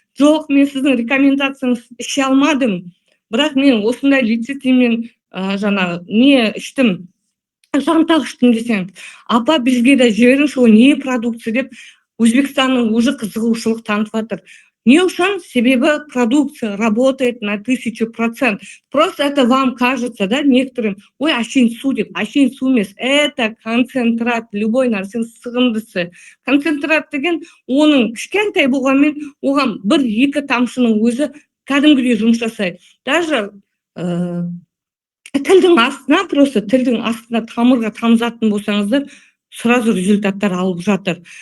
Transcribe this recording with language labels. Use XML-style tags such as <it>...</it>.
<kk>Жоқ, мен сіздің рекомендацияңыз іше алмадым, бірақ мен осындай лецитинмен жаңағы не іштім, жантақ іштім десең, апа бізге де жіберіңізші, ол не продукция деп Өзбекстанның уже қызығушылық танытып жатыр. Не үшін?</kk> <ru>Себебі продукция работает на 1000%. Просто это вам кажется, да, некоторым,</ru> <kk>ой, әшейін су деп, әшейін су емес,</kk> <ru>это концентрат, любой</ru> <kk>нәрсенің сығындысы. Концентрат деген оның кішкентай болғанмен, оған 1-2 тамшының өзі кәдімгідей жұмыс жасайды. Даже тілдің астына, просто тілдің астына тамырға тамызатын болсаңыздар, сразу результаттар алып жатыр.</kk>